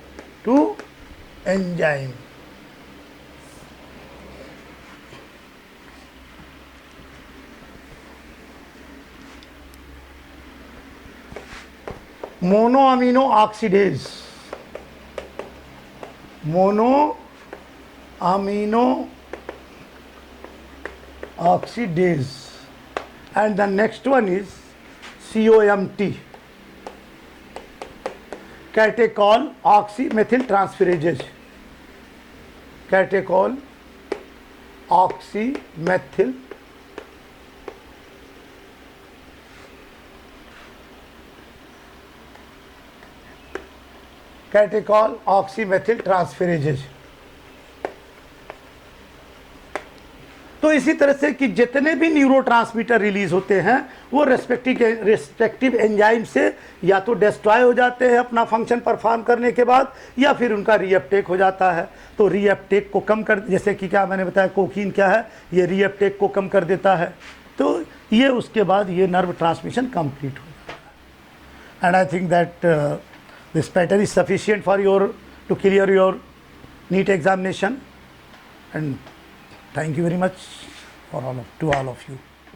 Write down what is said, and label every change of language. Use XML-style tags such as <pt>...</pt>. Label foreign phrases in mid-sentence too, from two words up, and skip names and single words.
<en>monoamino oxidase, and the next one is COMT, catechol oxymethyl transferase, catechol oxymethyl ट्रांसफेरेजेज।</en> <hi>तो इसी तरह से कि जितने भी</hi> <en>neurotransmitter release</en> <hi>होते हैं वो</hi> <en>respective enzyme</en> <hi>से या तो डिस्ट्रॉय हो जाते हैं अपना</hi> <en>function perform</en> <hi>करने के बाद, या फिर उनका रीअपटेक हो जाता है। तो रीअपटेक को कम कर, जैसे कि क्या मैंने बताया कोकीन क्या है, ये रीअपटेक को कम कर देता है। तो ये उसके बाद ये</hi> <en>nerve transmission complete</en> <hi>हो जाता है।</hi> <en>and I think that this pattern is sufficient for to clear your NEET examination, and thank you very much to all of you.</en>